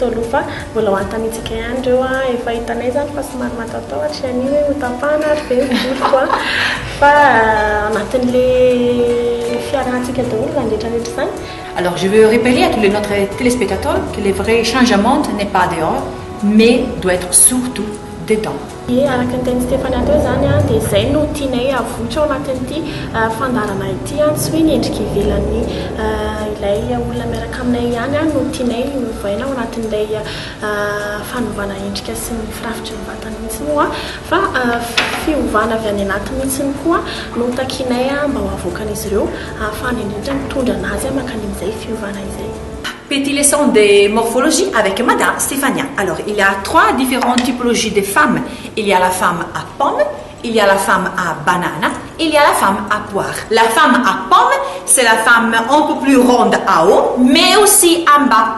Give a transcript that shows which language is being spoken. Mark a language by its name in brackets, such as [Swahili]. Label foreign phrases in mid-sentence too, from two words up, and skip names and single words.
[Malagasy] aloha fa mbola ho antanitsika ihany ireo efa hitanay zany fa somary matatahotra Yanni hoe hotapahana ary be voloko fa anatin'le fiarahantsika daholo zany rehetrarehetra zany. [French] Alors je veux répéter à tous notre téléspectateurs que le vrai changement n'est pas dehors mais doit être surtout dedans. [Malagasy] Araka ny teny Stéphania teo zany dia izay no tianay avotra ao anatin'ity fandarana ity tsy hoe ny endrika ivelan'ny ilay olona miaraka aminay ihany no tianay hovaina ao anatin'ilay fanovana endrika sy ny firafitry ny vatana mihitsy moa fa fiovana avy any anaty mihitsy koa no takinay mba ho avoakan'izy ireo ahafahany indrindra mitondra anazy mankany amin'izay fiovana izay. [French] Petite leçon de morphologie avec Madame Stéphania. Alors, il y a 3 différentes typologies de femmes. Il y a la femme à pomme, il y a la femme à banane il y a la femme à poire. La femme à pomme, c'est la femme un peu plus ronde à haut, mais aussi en bas.